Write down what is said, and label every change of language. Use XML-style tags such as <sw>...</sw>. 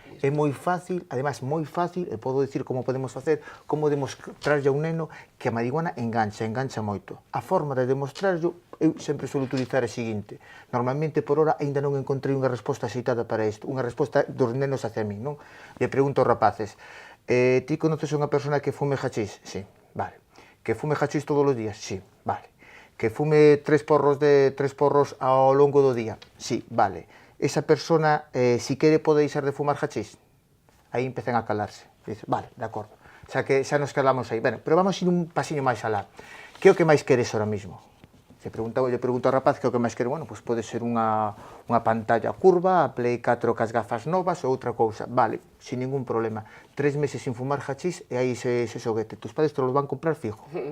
<gl>É moi fácil, además moi fácil, e podo dicir como podemos facer, como demostrarlle a un neno que a marihuana engancha moito. A forma de demostrarlo, eu sempre suelo utilizar a seguinte: normalmente por hora ainda non encontrei unha resposta aceitada para isto, unha resposta dos nenos hacia min, non? Le pregunto aos rapaces, ti conoces unha persona que fume hachís? Sí, vale. Que fume hachís todos os días? Sí, vale. Que fume 3 porros ao longo do día? Sí, vale. Esa persona, si quere, pode deixar de fumar hachís? Aí empezan a calarse. Dice, vale, de acordo. Xa que xa nos calamos aí. Bueno, pero vamos ir un pasiño máis alá. Que é o que máis queres ahora mismo? Lle pregunto ao rapaz que é o que máis quere. Bueno, pois pode ser unha pantalla curva, a Play 4 cas gafas novas ou outra cousa. Vale, sin ningún problema. 3 meses sin fumar hachís e aí ese xoguete.</gl> <es>Tus padres te lo van comprar fijo.</es>